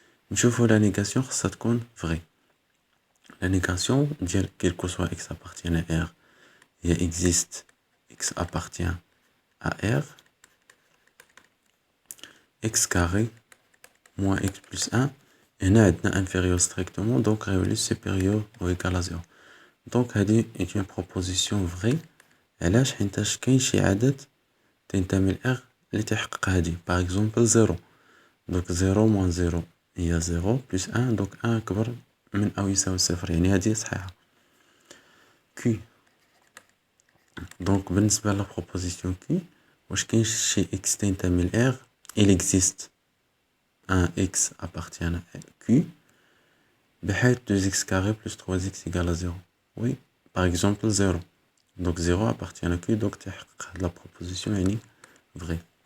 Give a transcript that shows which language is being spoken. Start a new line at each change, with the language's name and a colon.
French: نشوفو la négation
Arabic: خاصها تكون
French: vraie. La négation ديال quel que soit x appartient à R il existe x appartient à R x carré moins x plus 1. هنا عندنا inférieur strictement, donc غيولي supérieur ou égal à 0. Donc
Arabic: هذه
French: est une proposition vraie.
Arabic: علاش؟ حيتاش كاين شي عدد تنتمي ل R اللي تيحقق هذه.
French: par exemple 0. donc 0 moins 0 هي 0 plus 1, donc 1
Arabic: أكبر من أو يساوي
French: 0, يعني هذه صحيحة. Q. donc بالنسبة ل proposition Q,
Arabic: واش كاين شي
French: x تنتمي ل R, il existe un x appartient à Q بحيث 2x carré plus 3x égale à 0. Oui, par exemple 0. donc 0 appartient à Q, donc تحقق la proposition يعني vraie.